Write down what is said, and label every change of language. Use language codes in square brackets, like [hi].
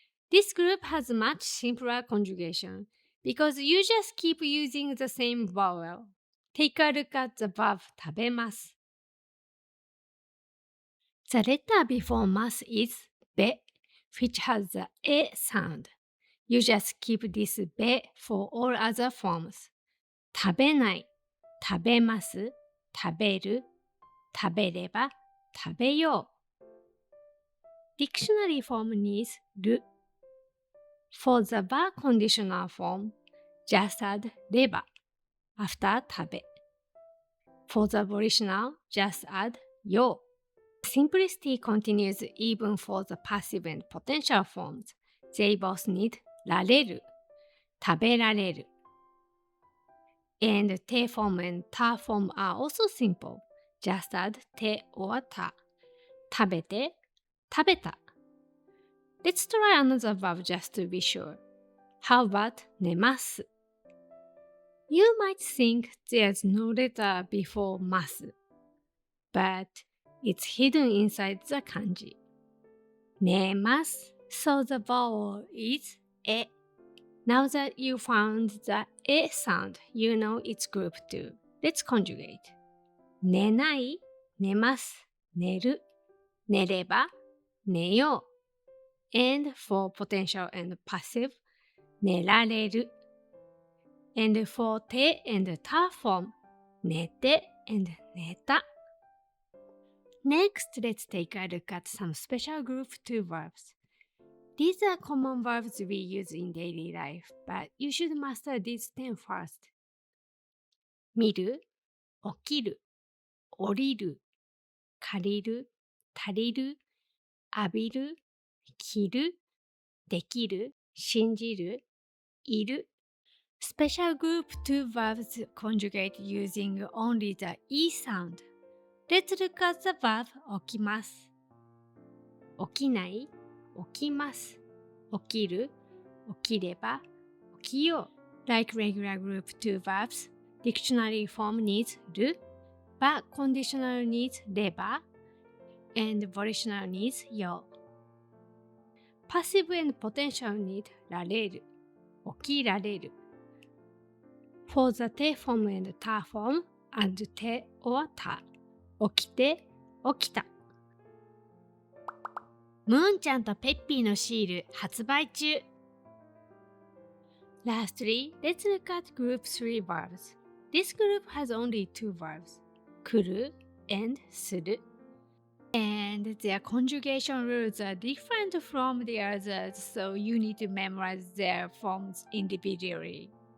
[en] This group has much simpler conjugation because you just keep using the same vowel. Take a look at the verb 食べます。 The letter before mas is べ which has the A sound. You just keep this べ for all other forms. [ja] 食べない、食べます、食べる、食べれば、食べよう。 [en] Dictionary form needs る。 For the verb conditional form, just add れば after 食べ。 For the volitional, just add よう。 Simplicity continues even for the passive and potential forms. They both need られる、食べられる。 And て form and た form are also simple. Just add て or た。 [ja] 食べて、食べた。 [en] Let's try another verb just to be sure. How about 寝ます？ You might think there's no letter before ます。 But it's hidden inside the kanji. 寝ます。 So the vowel is え。 Now that you found the え sound, you know it's group 2. Let's conjugate. [ja] 寝ない、寝ます、寝る、寝れば、寝よう。 [en] And for potential and passive, 寝られる。 And for て and た form, 寝て and 寝た。 Next, let's take a look at some special group 2 verbs. These are common verbs we use in daily life, but you should master these 10 first. [ja] 見る、起きる、降りる、借りる、足りる、浴びる、着る、できる、信じる、いる。 [en] Special group 2 verbs conjugate using only the E sound. Let's look at the verb 起きます。 [ja] 起きない、起きます。起きる、起きれば、起きよう。 [en] Like regular group 2 verbs, dictionary form needs る、but conditional needs れば、and volitional needs よ。 Passive and potential need られる、起きられる。 For the て form and た form, add て or た。 [ja] 起きて、起きた。ムーンちゃんとペッピーのシール発売中。 [en] Lastly, let's look at group 3 verbs. This group has only 2 verbs, 来る and する。 And their conjugation rules are different from the others, so you need to memorize their forms individually.